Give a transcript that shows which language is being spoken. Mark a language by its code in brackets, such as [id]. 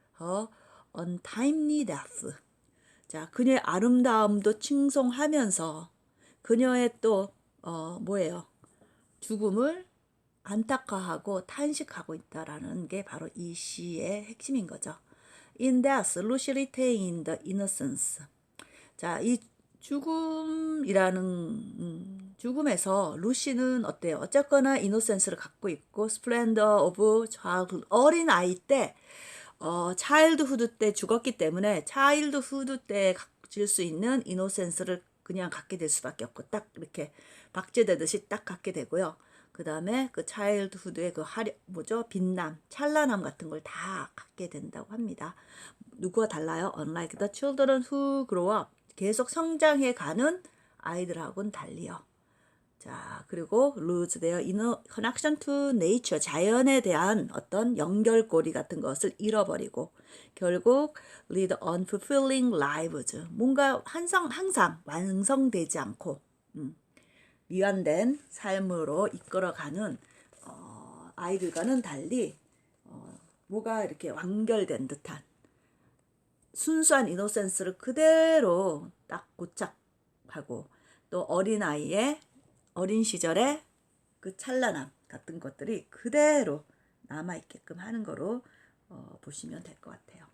[en] Her untimely death. [ko] 자, 그녀의 아름다움도 칭송하면서 그녀의 또 뭐예요? 죽음을 안타까워하고 탄식하고 있다라는 게 바로 이 시의 핵심인 거죠. [en] In death, Lucy retained the innocence. [ko] 자, 이 죽음에서 루시는 어때요? 어쨌거나 이노센스를 갖고 있고 [en] splendor of childhood, [ko] 어린 아이 때 차일드후드 때 죽었기 때문에 차일드후드 때 가질 수 있는 이노센스를 그냥 갖게 될 수밖에 없고 딱 이렇게 박제되듯이 딱 갖게 되고요. 그 다음에 그 차일드후드의 그 빛남, 찬란함 같은 걸 다 갖게 된다고 합니다. 누구와 달라요? [en] Unlike the children who grow up. [ko] 계속 성장해 가는 아이들하고는 달리요. 자, 그리고 [en] lose their inner connection to nature. [ko] 자연에 대한 어떤 연결고리 같은 것을 잃어버리고 결국 [en] lead unfulfilling lives. [ko] 뭔가 항상 완성되지 않고 미완된 삶으로 이끌어가는 아이들과는 달리 뭐가 이렇게 완결된 듯한 순수한 이노센스를 그대로 딱 고착하고 또 어린 시절의 그 찬란함 같은 것들이 그대로 남아있게끔 하는 거로 보시면 될 것 같아요.